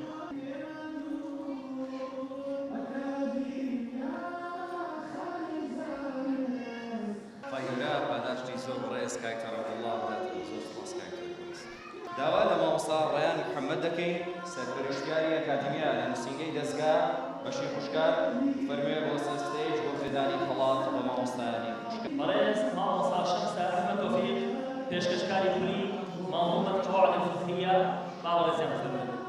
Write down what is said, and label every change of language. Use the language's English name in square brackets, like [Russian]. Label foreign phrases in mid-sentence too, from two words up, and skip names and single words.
[Central Kurdish] داوا لە مامۆستا ڕەیان محەممەد دەکەین سەرپەرشتیاری ئەکادیمیا لە نووسینگەی دەستگا بەشی خوشکار فەرموویە بۆ سەرستەیج بۆ فێدانی خەڵات بە مامۆستایانی خوشکار. بەڕێز مامۆستا شەمسە ئەحمەد تۆفیق پێشکەشکاری خولی منظومة القواعد الفقهية باوەڕێزیان فەرموو.